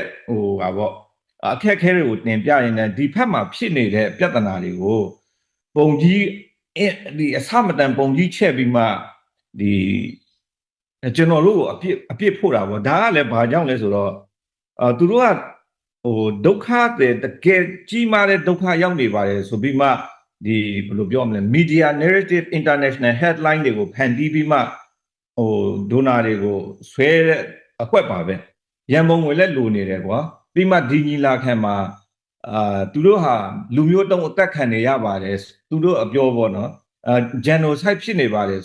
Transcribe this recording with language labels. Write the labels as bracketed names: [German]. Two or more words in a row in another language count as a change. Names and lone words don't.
[Burmese] ဟာပေါ့အခက်အခဲတွေကိုတင်ပြရင်းနဲ့ဒီဖက်မှာဖြစ်နေတဲ့ပြဿနာတွေကိုပုံကြီးဒီအစမတန်ပုံကြီးချက်ပြီးမှဒီကျွန်တော်တို့ကိုအပြစ်ဖို့တာပေါ့ဒါကလည်းဘာကြောင့်လဲဆိုတော့သူတို့ကဒုက္ခတွေတကယ်ကြီးမားတဲ့ဒုက္ခရောက်နေပါတယ်ဆိုပြီးမှဒီဘယ် လိုပြောမလဲ [English] media narrative international headline [Burmese] တွေကိုဖန်တီးပြီးမှဒိုနာတွေကိုဆွဲတဲ့အကွက်ပါပဲရန်ပုံငွေလည်းလိုနေတယ်ကွာပြီးမှဒီညီလာခံမှာသူတို့ဟာလူမျိုးတုံးအသက်ခံနေရပါတယ်သူတို့အပြောပေါ့နော်genocide ဖြစ်နေပါတယ်